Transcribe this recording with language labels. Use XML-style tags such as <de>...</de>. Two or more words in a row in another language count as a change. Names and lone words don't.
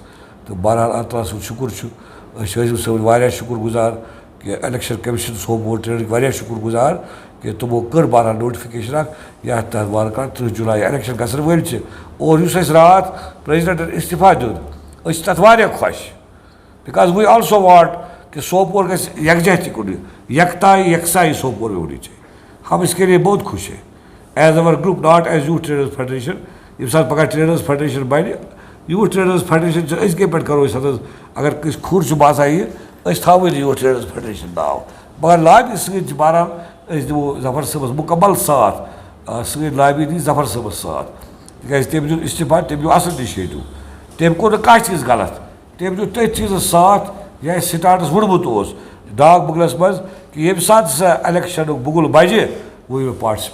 <ks>تہٕ بہرحال اللہ تعالیٰ سُنٛد شُکر چھُ أسۍ چھِ حٲصِم صٲبٕنۍ واریاہ شُکر گُزار کہ</ks> <en>Election Commission</en> <ks>سوپور ٹریڈٕکۍ واریاہ شُکر گُزار کہ تِمو کٔر بہرحال نوٹفِکیشن اکھ یتھ تحت وارٕ کارٕ 30 جُلاے الیکشن گژھن وٲلۍ چھِ. اور یُس اَسہِ راتھ پریزِڈنٹن استعفا دیُت أسۍ چھِ تتھ واریاہ خۄش</ks> <en>because we also want</en> <ks>کہ سوپور گژھِ یکجہتی کُنہِ یکتائی یکسائی سوپور</ks> <ur>میں ہونی چاہیے. ہم اس کے لیے بہت خوش ہیں</ur> <en>as our group not as</en> <ur>یوتھ ٹریڈٲرٕس فیڈریشن. ییٚمہِ ساتہٕ پگاہ ٹریڈٲرٕس فیڈریشن بنہِ یوٗتھ ٹریڈٲرٕس فیڈریشن چھِ أزکہِ پٮ۪ٹھ کرو أسۍ حظ اگر کٲنٛسہِ کھُر چھُ باسان یہِ أسۍ تھاوٕے نہٕ یوٗتھ ٹریڈٲرٕس فیڈریشن ناو مگر لابی سۭتۍ چھِ بہرحال أسۍ دِمو ظفر صٲبس مُکمل ساتھ. سٲنۍ لابی دی ظفر صٲبس ساتھ تِکیٛازِ تٔمۍ دیُت استعفا، تٔمۍ نیوٗ اصل اِنِشیٹِو، تٔمۍ کوٚر نہٕ کانٛہہ چیٖز غلط، تٔمۍ دیُت تٔتھۍ چیٖزس ساتھ یہِ اَسہِ سٹاٹس ووٚنمُت اوس ڈاک بنگلس منٛز کہ ییٚمہِ ساتہٕ ہسا الیکشنُک بُگُل بجہِ</ur> <en>we will participate.</en>